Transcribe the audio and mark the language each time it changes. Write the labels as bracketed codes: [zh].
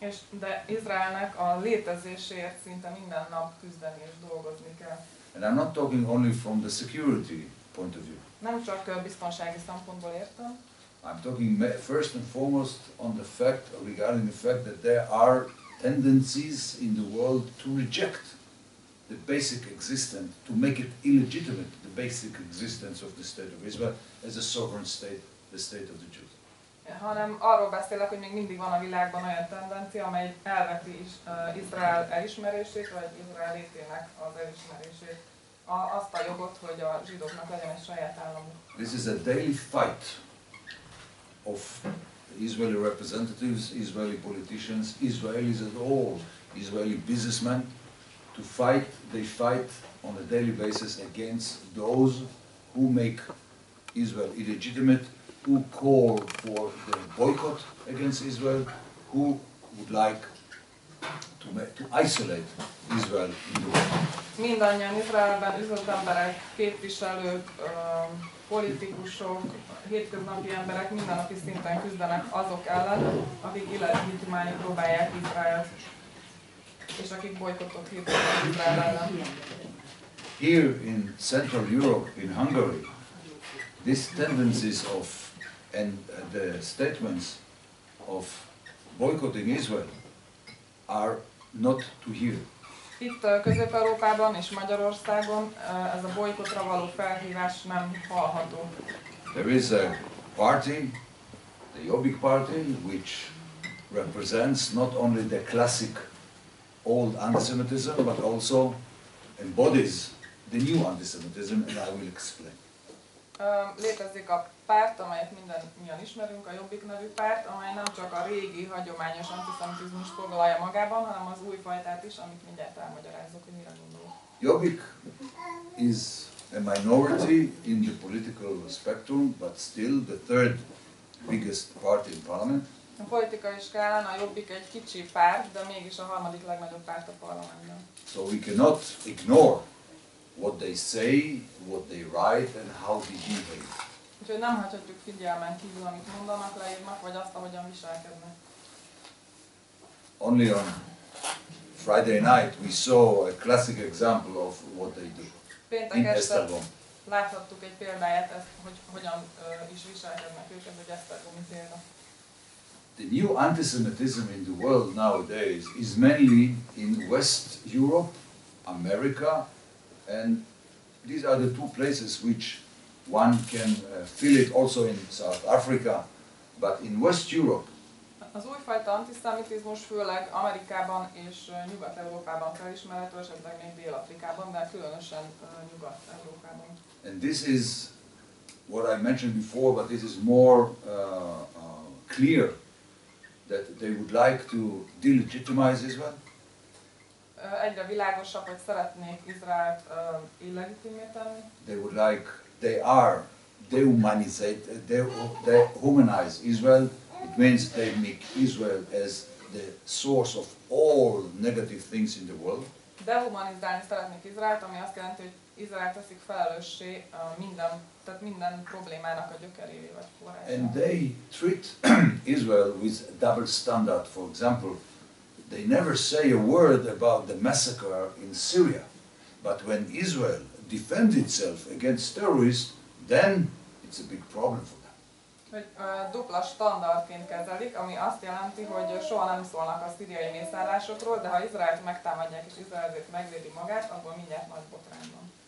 [hu] De Izraelnek a létezéséért szinte minden nap küzdeni és dolgozni kell. [en] And I'm not talking only from the security point of view. [hu] Nem csak biztonsági szempontból értem. [en] I'm talking first and foremost on the fact, regarding the fact that there are tendencies in the world to reject the basic existence, to make it illegitimate, the basic existence of the state of Israel as a sovereign state, the state of the Jews. [hu] Hanem arról beszélek, hogy még mindig van a világban olyan tendencia, amely elveti is Izrael elismerését, vagy Izrael létének az elismerését. Azt a jogot, hogy a zsidóknak legyen egy saját államuk. [en] This is a daily fight of Israeli representatives, Israeli politicians, Israelis at all, Israeli businessmen, to fight, they fight on a daily basis against those who make Israel illegitimate, who call for the boycott against Israel, who would like to isolate Israel in the world. [hu] Mindannyian Izraelben üzletemberek, képviselők, politikusok, hétköznapi emberek mindennapi szinten küzdenek azok ellen, akik illegitimálni próbálják Izraelt, és akik bolykottot hirdetek Izrael ellen. [en] Here in Central Europe, in Hungary, these tendencies of and the statements of boycotting Israel are not to hear. [hu] Itt Közép-Európában és Magyarországon ez a bolykottra való felhívás nem hallható. [en] There is a party, the Jobbik party, which represents not only the classic old anti-Semitism, but also embodies the new anti-Semitism, and I will explain. [hu] Létezik a párt, amelyet mindannyian ismerünk, a Jobbik nevű párt, amely nem csak a régi, hagyományos antiszemitizmust foglalja magában, hanem az új fajtát is, amit mindjárt elmagyarázok, hogy mire gondolok. [en] Jobbik is a minority in the political spectrum, but still the third biggest party in parliament. [hu] A politikai skálán a Jobbik egy kicsi párt, de mégis a harmadik legnagyobb párt a parlamentben. [en] So we cannot ignore what they say, what they write, and how they behave. [hu] Úgyhogy nem hagyhatjuk figyelmen kívül, amit mondanak, leírnak, vagy azt, ahogyan viselkednek. [en] Only on Friday night we saw a classic example of what they do. [hu] Péntek este láthattuk egy példáját, ezt, hogy hogyan is viselkednek ők, ez egy esztergomi példa. [en] The new anti-Semitism in the world nowadays is mainly in West Europe, America, and these are the two places which one can feel it also in South Africa, but in West Europe. [hu] Az újfajta antiszemitizmus főleg Amerikában és Nyugat-Európában felismerhető, esetleg még Dél-Afrikában, de különösen Nyugat-Európában. [en] And this is what I mentioned before, but this is more clear, that they would like to delegitimize Israel. [hu] Egyre világosabb, hogy szeretnék Izraelt illegitimé tenni. [en] They are dehumanize Israel. It means they make Israel as the source of all negative things in the world. [hu] Dehumanizálni szeretnék Izraelt, ami azt jelenti, hogy Izrael teszik felelőssé minden problémának a gyökerévé vagy forrására. [en] And they treat Israel with double standard. For example, they never say a word about the massacre in Syria, but when Israel defends itself against terrorists, then it's a big problem for them. [hu] Hogy dupla standardként kezelik, ami azt jelenti, hogy soha nem szólnak a szíriai mészállásokról, de ha Izraelt megtámadják és Izrael ezért megvédi magát, akkor mindjárt nagy botrány van.